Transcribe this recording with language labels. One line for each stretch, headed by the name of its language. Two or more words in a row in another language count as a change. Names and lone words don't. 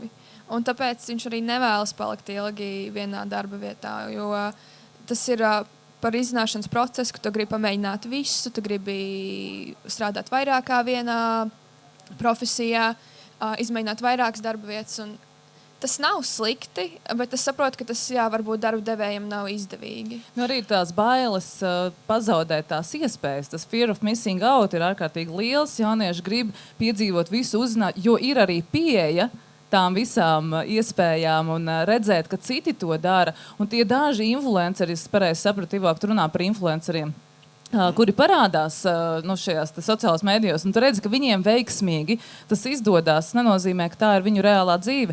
Latvian: Un tāpēc viņš arī nevēlas palikt ilgi vienā darba vietā, jo tas ir par izzināšanas procesu, ka tu gribi pamēģināt visu, tu gribi strādāt vairāk kā vienā profesijā, izmēģināt vairākas darba vietas. Un tas nav slikti, bet es saprotu, ka tas, varbūt darba devējiem nav izdevīgi. Arī tās bailes pazaudēt tās iespējas. Tas
English: fear of missing out
Latvian: ir ārkārtīgi liels. Jaunieši grib piedzīvot visu, uzzināt, jo ir arī pieeja tām visām iespējām un redzēt, ka citi to dara. Un tie daži influenceri, es pareizi sapratu, Ivāk, tu runā par influenceriem, kuri parādās šajās sociālās mēdījos, un tu redzi, ka viņiem veiksmīgi tas izdodās, nenozīmē, ka tā ir viņu reālā dzīve.